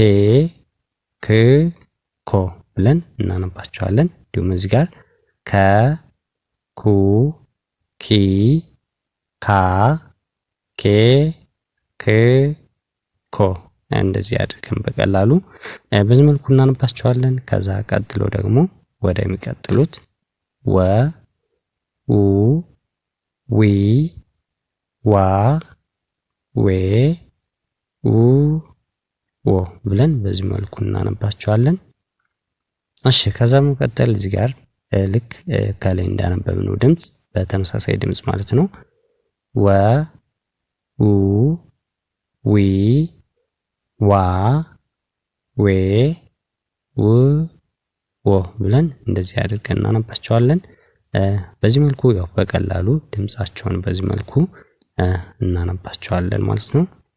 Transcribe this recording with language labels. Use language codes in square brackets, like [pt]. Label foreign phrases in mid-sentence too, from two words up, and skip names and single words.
[am] ክ ኮ ብለን እናነባቸዋለን። እንዲሁም እዚህ ጋር ከ ኩ ኪ ካ ኬ ክ ኮ እንደዚህ አድርገን በቀላሉ በዚህ መልኩ እናነባቸዋለን። ከዛ ቀጥሎ ደግሞ ወደ የሚቀጥሉት ወ ኡ ዊ ዋ ዌ ኡ ወ ብለን በዚህ መልኩ እናነባቸዋለን። እሺ ከዛ መቀጠል እዚህ ጋር ልክ ከላይ እንዳነበብነው ድምጽ በተመሳሳይ ድምጽ ማለት ነው። ወ ኡ ዊ ዋ ዌ ው ወ ብለን እንደዚህ አድርገን እናነባቸዋለን። በዚህ መልኩ ያው በቀላሉ ድምጻቸውን በዚህ መልኩ እናነባቸዋለን ማለት ነው።